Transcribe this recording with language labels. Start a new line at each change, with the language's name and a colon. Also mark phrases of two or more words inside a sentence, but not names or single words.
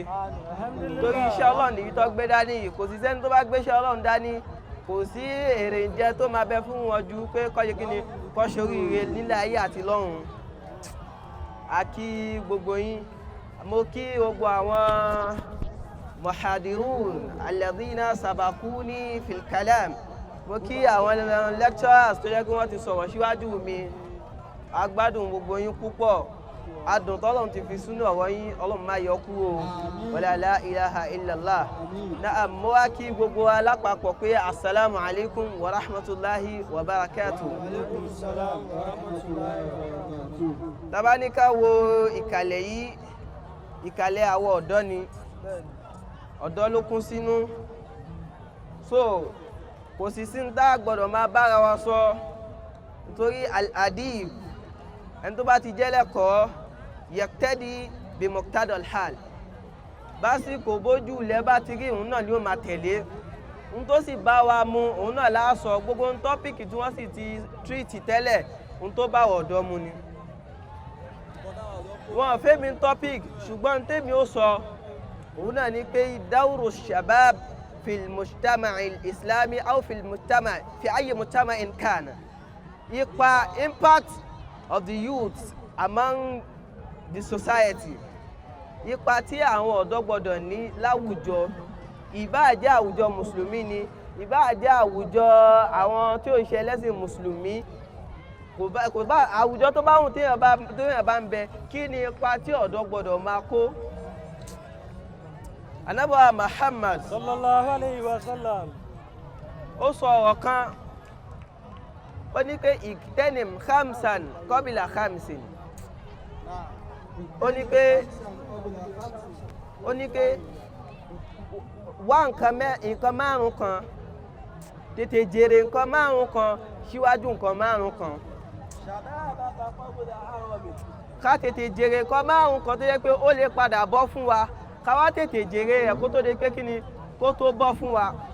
Yoruba: Torí iṣẹ́ Ọlọ́run nìyí tó gbé dání yìí, kò sí sẹ́ni tó bá gbéṣẹ́ Ọlọ́run dání, kò sí èrè ń jẹ tó máa bẹ fún wọn ju pé kọ́ṣe kí ni kọ́ ṣoríire nílẹ̀ ayé àti lọ́run. A kí gbogbo yín, mo kí gbogbo àwọn
Arabic: مهاجرين الذين سبقوني في الكلام,
Yoruba: mo kí àwọn lecturers tó jẹ́ kí wọ́n ti sọ̀rọ̀ síwájú mi. A gbádùn gbogbo yín púpọ̀, adùn tọ́lọ́run ti fi sínú ọ̀rọ̀ yín Ọlọ́run má yọ kúrò,
Arabic: ولا لا إله إلا الله.
Yoruba: Na'am, mo wá kí gbogbo wa lápapọ̀ pé
Arabic: السلام عليكم ورحمة الله وبركاته.
Yoruba: Tàbá ní ká wo ìkàlẹ̀ yìí, ìkàlẹ̀ àwọn ọ̀dọ́ ni, ọ̀dọ́ ló kún sínú. So kò sì sí ń tá gbọ́dọ̀ máa bára wa sọ nítorí al-adib ẹni tó bá ti jẹ́ lẹ́kọ̀ọ́
Arabic: يقتدي بمقتضى الحال,
Yoruba: básìkò bójú ilẹ̀ bá ti rí òun náà ni ó máa tẹ̀lé, n tó sì bá wa mu òun náà láàsọ. Gbogbo ń tọ́pìkì tí wọ́n sì ti tírìtì tẹ́lẹ̀ ń tó bá ọ̀dọ́ mu ni. Wọ́n fẹ́ mi topic ṣùgbọ́n tèmi ó sọ òun náà ni pé
Arabic: دور الشباب في المجتمع الإسلامي أو في المجتمع في أي مجتمع إن كان,
English: impact of the youth among the society,
Yoruba: ipa tí àwọn ọ̀dọ́ gbọ́dọ̀ ní láwùjọ, ìbáà jẹ́ àwùjọ mùsùlùmí ni, ìbáà jẹ́ àwùjọ àwọn tí ó ṣe ẹlẹ́sìn mùsùlùmí, kò bá àwùjọ tó bá hùn téèyàn bá ń bẹ, kí ni ipa tí ọ̀dọ́ gbọ́dọ̀ máa kó. Ànábì wa Muhammad
Arabic: صلى الله عليه وسلم
Yoruba: ó sọ ọ̀rọ̀ kan, ó ní pé
Arabic: اغتنم خمسا قبل خمس,
Yoruba: ó ní pé wá nǹkan márùn kan, tètè jèrè nǹkan márùn kan síwájú nǹkan márùn kan. Ká tètè jèrè nǹkan márùn kan tó yẹ pé ó lè padà bọ́ fún wa, ká wá tètè jèrè rẹ̀ kó tó di pé kí ni kó tó bọ́ fún wa.